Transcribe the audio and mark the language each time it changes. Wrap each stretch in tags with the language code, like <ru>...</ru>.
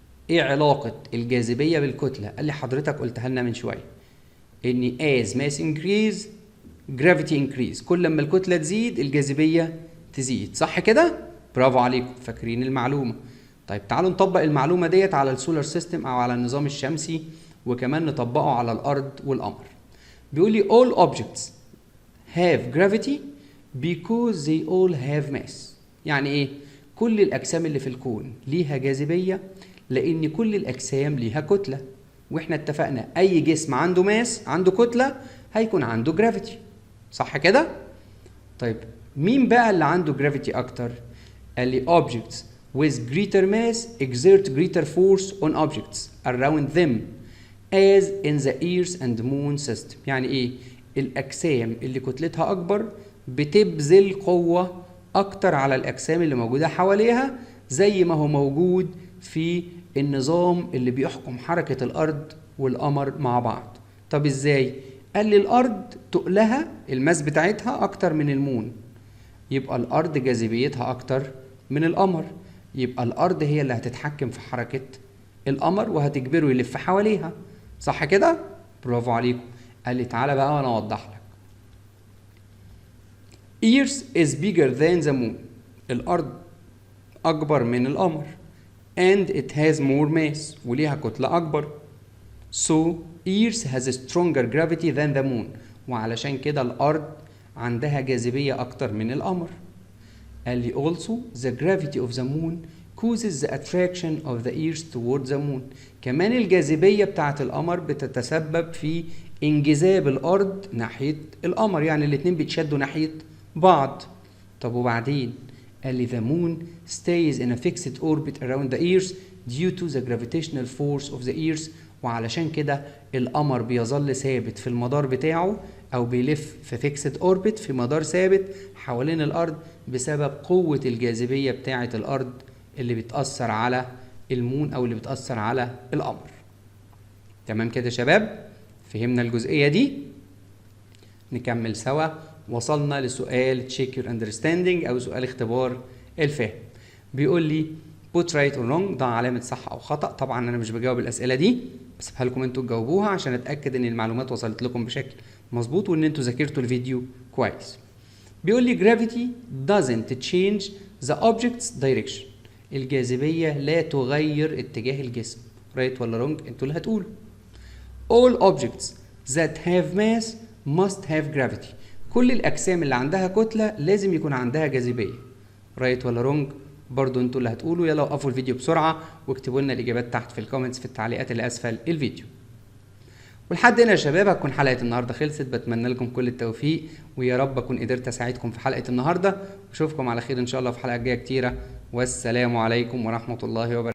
<ar>ايه علاقة الجاذبية بالكتلة؟ قال لي حضرتك قلتها لنا من شوية ان</ar> <en>as mass increase gravity increase.</en> <ar>كل لما الكتلة تزيد الجاذبية تزيد، صح كده؟ برافو عليكم، فاكرين المعلومة. طيب تعالوا نطبق المعلومة ديت على السولار سيستم او على النظام الشمسي، وكمان نطبقه على الارض والقمر. بيقول لي</ar> <en>all objects have gravity because they all have mass.</en> <ar>يعني ايه؟ كل الاجسام اللي في الكون ليها جاذبية لان كل الاجسام ليها كتلة، واحنا اتفقنا اي جسم عنده ماس، عنده كتلة، هيكون عنده جرافيتي، صح كده؟ طيب مين بقى اللي عنده جرافيتي اكتر؟ قال لي</ar> <en>objects with greater mass exert greater force on objects around them as in the earth and moon system.</en> <ar>يعني ايه؟ الاجسام اللي كتلتها اكبر بتبذل قوة اكتر على الاجسام اللي موجودة حواليها، زي ما هو موجود في النظام اللي بيحكم حركة الارض والقمر مع بعض. طب ازاي؟ قال لي الارض تقلها الماس بتاعتها اكتر من المون، يبقى الارض جاذبيتها اكتر من القمر، يبقى الارض هي اللي هتتحكم في حركة القمر وهتجبره يلف حواليها، صح كده؟ برافو عليكم. قال لي تعالى بقى وانا اوضح لك.</ar> <en>Earth is bigger than the moon.</en> <ar>الارض اكبر من القمر</ar> <en>and it has more mass</en> <ar>وليها كتلة اكبر.</ar> <en>So Earth has a stronger gravity than the moon.</en> <ar>وعلشان كده الأرض عندها جاذبية أكتر من القمر. قال لي</ar> <en>also the gravity of the moon causes the attraction of the Earth towards the moon.</en> <ar>كمان الجاذبية بتاعة القمر بتتسبب في انجذاب الأرض ناحية القمر، يعني الاتنين بيتشدوا ناحية بعض. طب وبعدين؟ قال لي</ar> <en>the moon stays in a fixed orbit around the Earth due to the gravitational force of the Earth.</en> <ar>وعلشان كده القمر بيظل ثابت في المدار بتاعه او بيلف في فيكسد اوربت، في مدار ثابت حوالين الارض بسبب قوة الجاذبية بتاعة الارض اللي بتأثر على المون او اللي بتأثر على القمر. تمام كده يا شباب؟ فهمنا الجزئية دي؟ نكمل سوا. وصلنا لسؤال</ar> <en>check your understanding</en> <ar>او سؤال اختبار الفهم. بيقول لي</ar> <en>put right or wrong،</en> <ar>ضع علامة صح أو خطأ. طبعا أنا مش بجاوب الأسئلة دي، بسيبها لكم أنتوا تجاوبوها عشان أتأكد إن المعلومات وصلت لكم بشكل مظبوط وإن أنتوا ذاكرتوا الفيديو كويس. بيقول لي</ar> <en>gravity doesn't change the object's direction.</en> <ar>الجاذبية لا تغير اتجاه الجسم. right ولا wrong؟ أنتوا اللي هتقولوا.</ar> <en>all objects that have mass must have gravity.</en> <ar>كل الأجسام اللي عندها كتلة لازم يكون عندها جاذبية. right ولا wrong؟ برضو انتوا اللي هتقولوا. يلا وقفوا الفيديو بسرعة واكتبوا لنا الإجابات تحت في الكومنتس في التعليقات اللي أسفل الفيديو. ولحد هنا يا شباب هتكون حلقة النهاردة خلصت. بتمنى لكم كل التوفيق، ويا رب أكون قدرت أساعدكم في حلقة النهاردة، وأشوفكم على خير إن شاء الله في حلقة جاية كتيرة. والسلام عليكم ورحمة الله وبركاته.</ar>